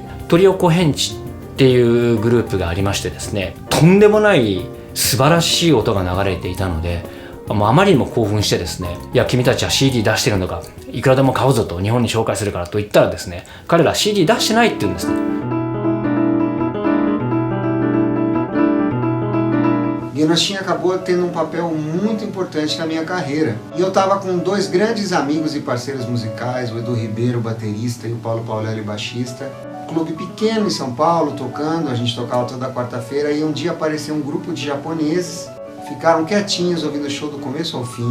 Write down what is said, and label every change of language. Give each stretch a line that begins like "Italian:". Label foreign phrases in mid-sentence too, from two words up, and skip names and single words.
Japanese: トリオコヘンチっていうグループがありましてですね、とんでもない素晴らしい音が流れていたので、あまりにも興奮してですね、いや君たちは CD 出してるのか、いくらでも買おうぞと、日本に紹介するからと言ったらですね、彼ら CD 出してないって言うんですね。
Portuguese: Genoshin acabou tendo papel muito importante na minha carreira. E eu estava com dois grandes amigos e parceiros musicais, o Edu Ribeiro, baterista, e o Paulo Paulelli, baixista. Clube pequeno em São Paulo, tocando, a gente tocava toda quarta-feira, e um dia apareceu um grupo de japoneses, ficaram quietinhos ouvindo o show do começo ao fim.